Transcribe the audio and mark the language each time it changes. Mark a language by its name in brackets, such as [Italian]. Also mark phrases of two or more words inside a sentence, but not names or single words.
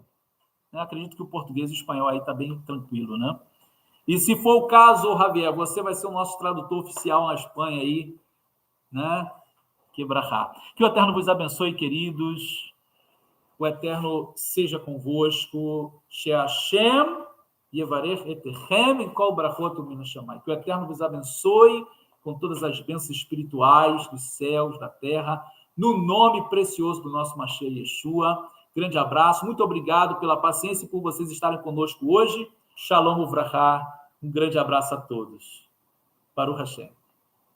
[Portuguese] Eu acredito que o português e o espanhol aí está bem tranquilo, né? E se for o caso, Javier, você vai ser o nosso tradutor oficial na Espanha aí, né? Que brachá. Que o Eterno vos abençoe, queridos. O Eterno seja convosco. [Hebrew] שהשם יברך אתכם עם כל ברכות ומן השמים. [Portuguese] Que o Eterno vos abençoe com todas as bênçãos espirituais dos céus, da terra, no nome precioso do nosso Mashiach Yeshua. Grande abraço, muito obrigado pela paciência e por vocês estarem conosco hoje. [Hebrew] שלום וברכה, [Portuguese] um grande abraço a todos.